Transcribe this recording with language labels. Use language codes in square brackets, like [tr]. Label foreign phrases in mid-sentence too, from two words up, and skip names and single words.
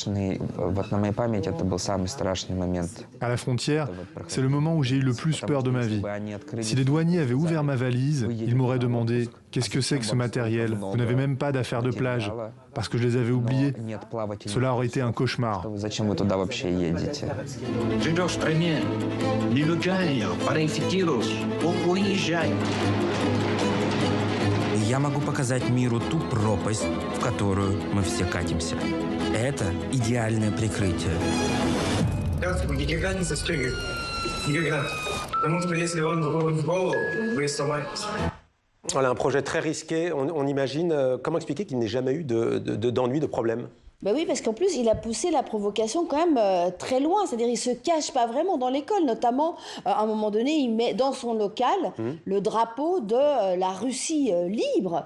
[fr] À la frontière, c'est le moment où j'ai eu le plus peur de ma vie. Si les douaniers avaient ouvert ma valise, ils m'auraient demandé « Qu'est-ce que c'est que ce matériel? Vous n'avez même pas d'affaires de plage ?» Parce que je les avais oubliés. Cela aurait été un cauchemar. [ru] Я могу показать миру ту пропасть, в которую мы все катимся. Это идеальное прикрытие. Никогда не застегивай. Никогда. Потому что если он выходит в голову, вы сломаетесь. [fr] Voilà, un projet très risqué. On imagine. Comment expliquer qu'il n'ait jamais eu d'ennui, de problème? Ben oui, parce qu'en plus, il a poussé la provocation quand même très loin. C'est-à-dire, il ne se cache pas vraiment dans l'école. Notamment, à un moment donné, il met dans son local le drapeau de la Russie libre.